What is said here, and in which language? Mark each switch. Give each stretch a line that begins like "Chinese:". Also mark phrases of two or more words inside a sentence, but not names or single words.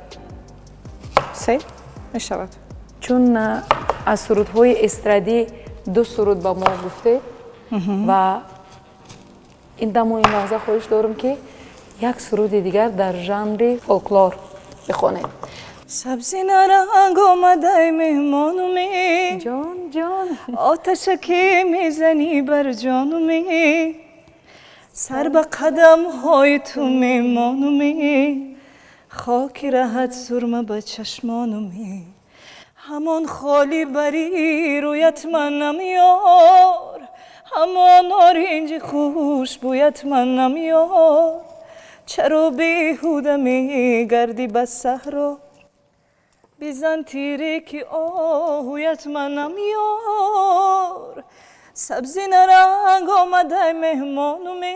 Tajik: Се мешавад. чун аз сурудҳои эстрадӣ 2 суруд ба мо гуфтед ва дамо ин лаҳза хоҳиш дорам ки як суруди дигар дар жанри фолклор бихонед.
Persian: سبزی نارنگ آمده مهمانومی جان جان آتشه که میزنی بر جانومی سر به قدم های تو میمانومی خاکی راحت سرمه به چشمانومی همان خالی بری رویت من نمیار همان نارنج خوش بویت من نمیار چرا بیهوده میگردی به صحرا بیزن تیری که آهویت من نمیار سبزی نرنگ آمده مهمانومی